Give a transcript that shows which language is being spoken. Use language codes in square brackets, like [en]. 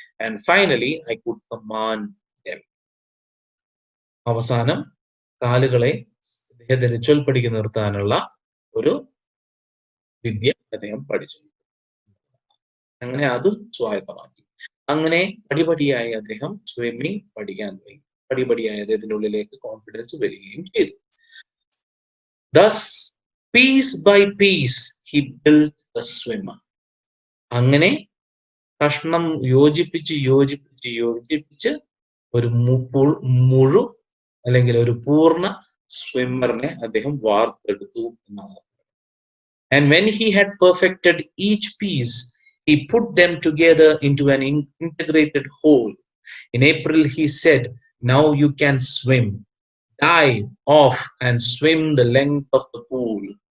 [en] And finally I could command them. [ml] അവസാനം കാലുകളെ അദ്ദേഹത്തിന്റെ ചൊൽപ്പടിക്ക് നിർത്താനുള്ള ഒരു വിദ്യ അദ്ദേഹം പഠിച്ചു. അങ്ങനെ അത് സ്വായത്തമാക്കി. അങ്ങനെ പടിപടിയായി അദ്ദേഹം സ്വിമ്മിങ് പഠിക്കാൻ തുടങ്ങി. പടിപടിയായി അദ്ദേഹത്തിന്റെ ഉള്ളിലേക്ക് കോൺഫിഡൻസ് വരികയും ചെയ്തു. [en] Thus, piece by piece, he built a swimmer. [ml] അങ്ങനെ കഷ്ണം യോജിപ്പിച്ച് യോജിപ്പിച്ച് യോജിപ്പിച്ച് ഒരു മുഴു അല്ലെങ്കിൽ ഒരു പൂർണ്ണ സ്വിമ്മറിനെ അദ്ദേഹം വാർത്തെടുത്തു എന്നാണ്. [en] And when he had perfected each piece, he put them together into an integrated whole. In April, he said, "Now you can swim. Dive off and swim the length of the pool.